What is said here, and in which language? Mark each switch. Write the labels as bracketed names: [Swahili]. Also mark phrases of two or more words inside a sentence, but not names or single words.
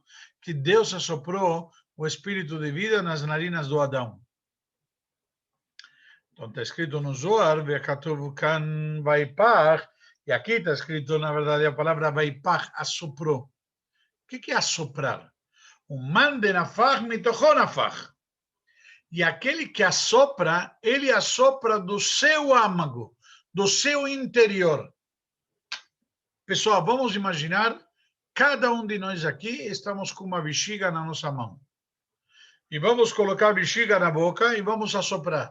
[Portuguese] Que Deus assoprou o espírito de vida nas narinas do Adão. Então está escrito no Zohar, [Hebrew] וכתוב כאן ויפח, [Portuguese] e aqui está escrito, na verdade, a palavra Vaipach, assoprou. O que é assoprar? [Aramaic] O מאן ד נפח מתוכיה נפח. [Portuguese] E aquele que assopra, ele assopra do seu âmago, do seu interior. Pessoal, vamos imaginar, cada um de nós aqui estamos com uma bexiga na nossa mão. E vamos colocar a bexiga na boca e vamos assoprar.